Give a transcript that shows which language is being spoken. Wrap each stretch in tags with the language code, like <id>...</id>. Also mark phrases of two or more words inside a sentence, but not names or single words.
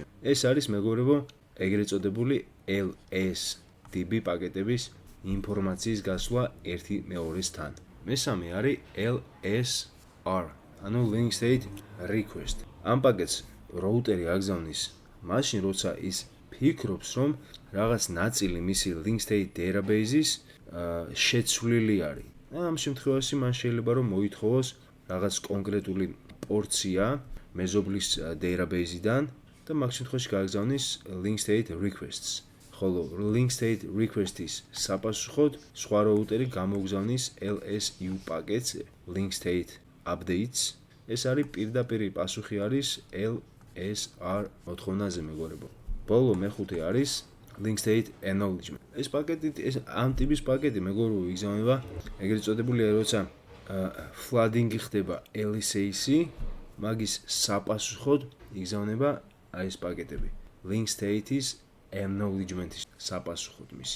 <ka>ეს არის მეგობრებო ეგრეთ წოდებული LSDB პაკეტების ინფორმაციის გასვლა ერთი მეორესთან. მესამე არის LSR, ანუ</ka> <en>link state request.</en> <ka>ამ პაკეტს routeri აგზავნის მაშინ როცა ის ფიქრობს რომ რაღაც ნაწილი მისი</ka> <en>link state database-</en> <ka>ის შეცვლილი არის. ამ შემთხვევაში მან შეიძლება რომ მოითხოვოს რაღაც კონკრეტული პორცია მეზობლის database-დან და მაგ შემთხვევაში გააგზავნის</ka> <en>link state requests.</en> <ka>ხოლო</ka> <en>link state request-</en> <ka>ის საპასუხოდ სხვა routeri გამოგზავნის LSU პაკეტს</ka> <en>link state updates.</en> <ka>ეს არის პირდაპირ პასუხი არის LSR მოთხოვნაზე მეგობრებო. ბოლო მეხუთე არის</ka> <en>link state acknowledgement.</en> <ka>ეს პაკეტი ამ ტიპის პაკეტი მეგობრებო იგზავნება ეგრეთ წოდებული როცა flooding ხდება LSA-ში, მაგის საპასუხოდ იგზავნება აი ეს პაკეტები.</ka> <en>link state-</en> <ka>ის acknowledgement-ის საპასუხოდ მის.</ka>